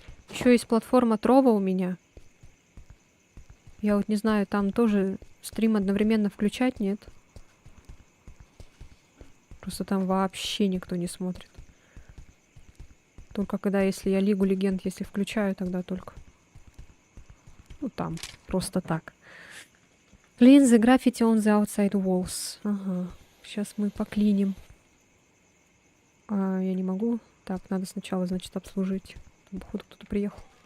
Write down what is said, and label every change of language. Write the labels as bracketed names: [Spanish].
[Russian] Еще есть платформа Трова у меня. Я вот не знаю, там тоже стрим одновременно включать, нет? Просто там вообще никто не смотрит. Только когда, если я Лигу Легенд, если включаю, тогда только. Ну там, просто так. [English] Clean the graffiti on the outside walls. [Russian] Ага. Сейчас мы поклиним. А, я не могу. Так, надо сначала, значит, обслужить. Там, походу, кто-то приехал.